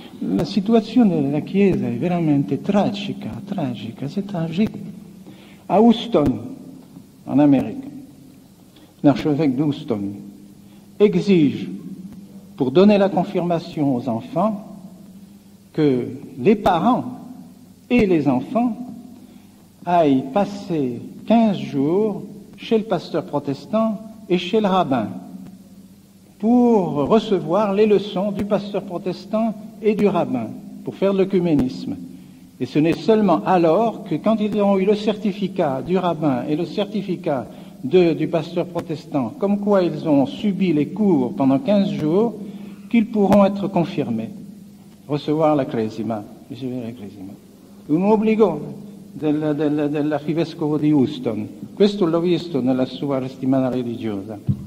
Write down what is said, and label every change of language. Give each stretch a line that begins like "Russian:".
Italian: La situazione della Chiesa è veramente tragica,
French: c'est tragique. À Houston, en Amérique, l'archevêque d'Houston exige, pour donner la confirmation aux enfants, que les parents et les enfants aillent passer 15 jours chez le pasteur protestant et chez le rabbin pour recevoir les leçons du pasteur protestant et du rabbin pour faire de l'œcuménisme. Et ce n'est seulement alors que quand ils auront eu le certificat du rabbin et le certificat du pasteur protestant, comme quoi ils ont subi les cours pendant 15 jours, qu'ils pourront être confirmés, recevoir la cresima,
Italian: ricevere la cresima. Un obbligo dell'arcivescovo di Houston. Questo l'ho visto nella sua settimana religiosa.